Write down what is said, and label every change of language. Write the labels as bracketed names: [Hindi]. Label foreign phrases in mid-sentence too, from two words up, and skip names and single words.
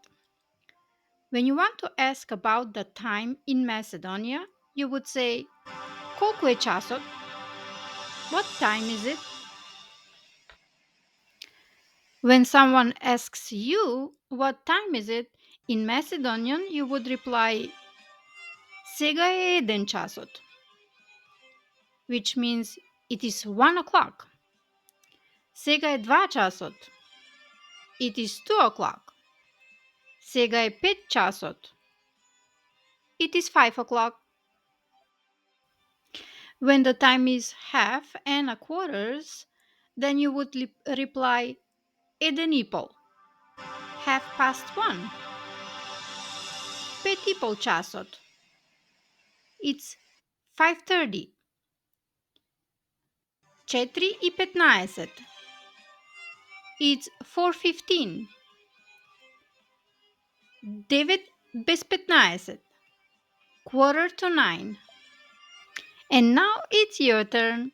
[English] When you want to ask about the time in Macedonia, you would say [Macedonian] Колку е часот? [English] What time is it? When someone asks you what time is it, in Macedonian you would reply [Macedonian] Сега е еден часот, [English] which means it is 1 o'clock. [Macedonian] Сега е 2 часот, [English] it is 2 o'clock. [Macedonian] Сега е 5 часот, [English] it is 5 o'clock. When the time is half and a quarters, then you would reply [Macedonian] еден и пол, [English] half past 1. [Macedonian] Пет и пол часот, [English] it's 5:30. [Macedonian] 4 и 15. [English] It's 4:15. [Macedonian] 9 без 15. [English] Quarter to 9. And now it's your turn.